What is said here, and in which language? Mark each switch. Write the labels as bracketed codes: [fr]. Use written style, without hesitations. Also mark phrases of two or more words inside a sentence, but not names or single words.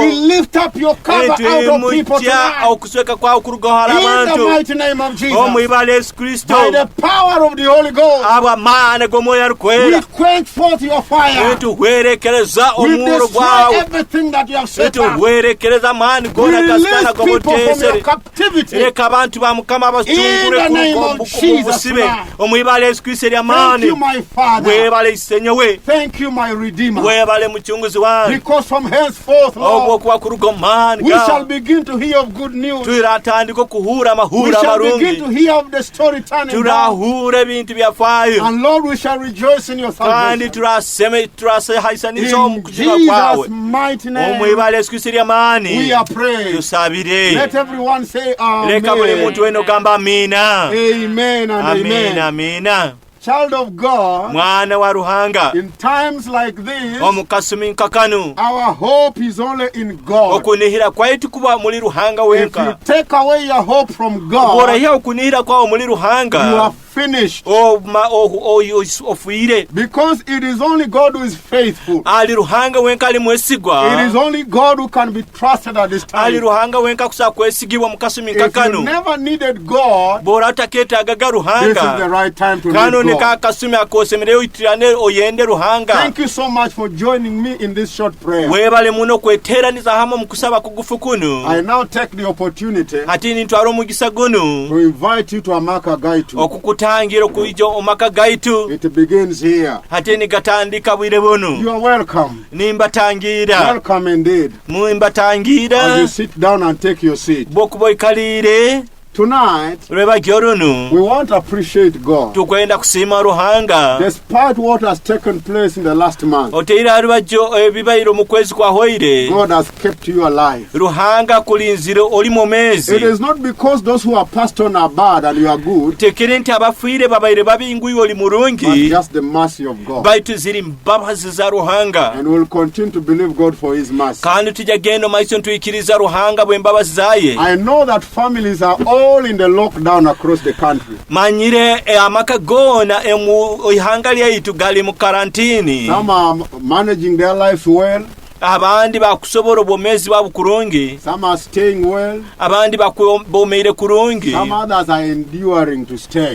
[en] we lift up your cover out of people [ttj] nitwimutya [en] tonight. [ttj] okusweka kwawe kurugaho hari [en] In the [ttj] abantu [en] mighty name of Jesus, [ttj] omwibala yesu kristo [en] by the power of the Holy Ghost, [ttj] abwa amaani g'omwoyo [en] we [ttj] arukwera [en] quench forth your fire. [ttj] nituwerekereza [en] We [ttj] omuro [en] destroy [ttj] gwawe [en] everything that you have set up. [ttj] nituwerekereza amaani [en] We [ttj] gona [en] release [ttj] gasikana [en] people from your [ttj] g'obuteesere [en] captivity. [ttj] leka abantu ba mukama [en] In the name of [ttj] basitungule [en] Jesus [ttj] busibe [en] Christ. [ttj] omwibala yesu kristo [en] Thank [ttj] ery'amaani [en] you, my Father. [ttj] weebale isenyowe [en] Thank you, my Redeemer. [ttj] weebale mucunguzi wange [en] Because from henceforth, Lord, [ttj] obwokuba kuruga omu maani [en] we shall [ttj] gawe [en] begin to hear of good news. [ttj] turatandika okuhuura [en] We [ttj] amahuuro [en] shall begin to [ttj] amarungi [en] hear of the story turning back. [ttj] turahuura ebintu byafaayo. [en] And Lord, we shall rejoice in your [ttj] Kandi [en] salvation. [ttj] turashaisaniza [en] In [ttj] omukujika kwawe. [en] Jesus' mighty name, [ttj] Omwebale Yesu Kristo ly'amaani. [en] we are praying. [ttj] Tusabire. [en] Let everyone say [ttj] Leka buli muntu [en] amen. [ttj] weno gamba amiina. [en] Amen and [ttj] Amiina, [en] amen. [ttj] amiina. [en] Child of God, [ttj] Mwana wa Ruhanga. [en] in times like this, [ttj] Omukasumi nkakanu. [en] our hope is only in God. [ttj] Okunihira kwaitu kuba muli Ruhanga [en] If you [ttj] wenka. [en] take away your hope from God, [ttj] Bw'orahiya okunihira kwawe muli [en] you [ttj] Ruhanga. [en] are finished. [ttj] Ofuire. [en] Because it is only God who is faithful. [ttj] Ali Ruhanga wenka ali mwesigwa. [en] It is only God who can be trusted at this [ttj] Ali [en] time. [ttj] Ruhanga wenka kusa kwesigibwa mukasumi [en] If you [ttj] nkakanu. [en] never needed God, [ttj] Bw'ora takeetaaga [en] this is the [ttj] Ruhanga. [en] right time to [ttj] Kano [en] need [ttj] ne [en] God. [ttj] kakasumi akoosemere oyitirane oyende Ruhanga. [en] Thank you so much for joining me in this short prayer. [ttj] Weebale muno kweteeraniza hamu mu kusaba kugufu kunu. [en] I now take the opportunity [ttj] Ati nintwala omugisa gunu. [en] to invite you to Amaka Gaitu. [ttj] Okukutangira okuyija omaka gaitu. [en] It begins here. [ttj] Ate nigatandika bwire bunu. [en] You are welcome. [ttj] Nimbatangira. [en] Welcome indeed. As [ttj] Mumbatangira. [en] you sit down and take your seat. [ttj] Bw'okuba oyikalire. [en] Tonight, [ttj] Lwebagyo luno. [en] we want to appreciate God. [ttj] Tukwenda kusiima Ruhanga. [en] Despite what has taken place in the last month, [ttj] Oteera alibajjo ebibayiro mu kwezi kwa hoire. [en] God has kept you alive. [ttj] Ruhanga kulinzire oli mu [en] It [ttj] meezi. [en] is not because those who are passed on are bad and you are good, [ttj] Tekere nti abafiire babaire babinguye oli [en] but [ttj] mulungi. [en] just the mercy of God. [ttj] Baitu ziri mbabazi za Ruhanga. [en] And we'll continue to believe God for His mercy. [ttj] Kandi tujja genda maiso ntuyikiriza Ruhanga bw'embabazi zaye. [en] I know that families are all in the lockdown across the country. [ttj] Manyire amaka goona emu ihanga lyaitu gali mu karantini. [en] Some are managing their lives well, [ttj] Abandi bakusobola obwomeezi bwabo kurungi. [en] some are staying well, [ttj] Abandi bomeire kurungi. [en] some others are enduring to stay.